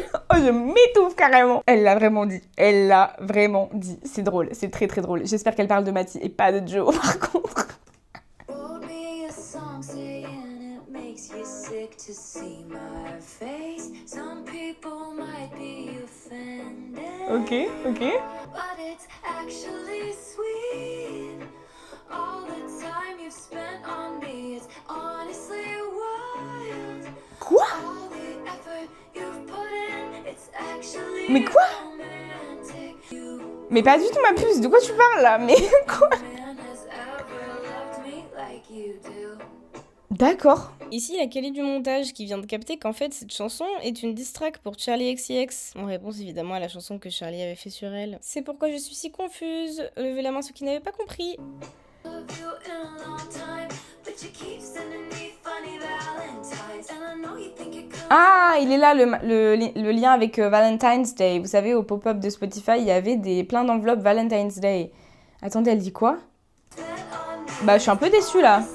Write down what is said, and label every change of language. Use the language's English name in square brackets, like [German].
[French] Oh, je m'étouffe carrément. Elle l'a vraiment dit. C'est drôle, c'est très drôle. J'espère qu'elle parle de Matty et pas de Joe, par contre. [English] Wrote me a song saying it makes you sick to see my face. Some people might be offended. Ok. But it's actually sweet. All the time you've spent on me, it's honestly wild. [French] Quoi? [English] All the effort you've put in, it's actually [French] Mais quoi? [English] romantic. You [French] Mais pas du tout ma puce, de quoi tu parles là? Mais quoi? [English] man has ever loved me like you do. [French] D'accord. Ici, la Kelly du montage qui vient de capter qu'en fait, cette chanson est une diss track pour Charlie XCX, en réponse évidemment à la chanson que Charlie avait fait sur elle. C'est pourquoi je suis si confuse. Levez la main ceux qui n'avaient pas compris. [English] Love you in a long time, but you keep sending me funny valentines. And I know you think you're good. [French] Ah, il est là le lien avec Valentine's Day. Vous savez, au pop-up de Spotify, il y avait plein d'enveloppes Valentine's Day. Attendez, elle dit quoi? Bah, je suis un peu déçue là.